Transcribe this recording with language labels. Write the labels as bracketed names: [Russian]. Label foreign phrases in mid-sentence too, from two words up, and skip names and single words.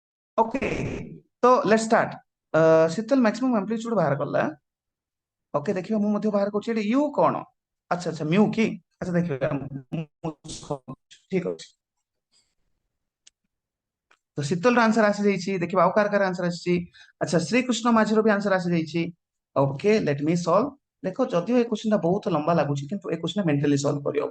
[English] ओके, तो let's start. [Odia] शीतल [English] maximum amplitude [Odia] ବାହାର କଲା। ओके, देखिए ମୁଁ ମଧ୍ୟ ବାହାର କରୁଛି ଏଠି ୟୁ କଣ। ଆଚ୍ଛା ଆଚ୍ଛା ମ୍ୟୁ କି। ଆଚ୍ଛା ଦେଖିବା ଠିକ ଅଛି। ତ ଶୀତଲର ଆନ୍ସର ଆସିଯାଇଛି। ଦେଖିବା ଆଉ କାର ଆନ୍ସର ଆସିଛି। ଆଚ୍ଛା ଶ୍ରୀକୃଷ୍ଣ ମାଝୀର ବି ଆନ୍ସର ଆସିଯାଇଛି। [English] OK let me solve. [Odia] ଦେଖ ଯଦିଓ ଏ କ୍ୱେଶ୍ଚନଟା ବହୁତ ଲମ୍ବା ଲାଗୁଛି କିନ୍ତୁ ଏ କ୍ୱେଶ୍ଚନ [English] mentally solve [Odia] କରିହବ।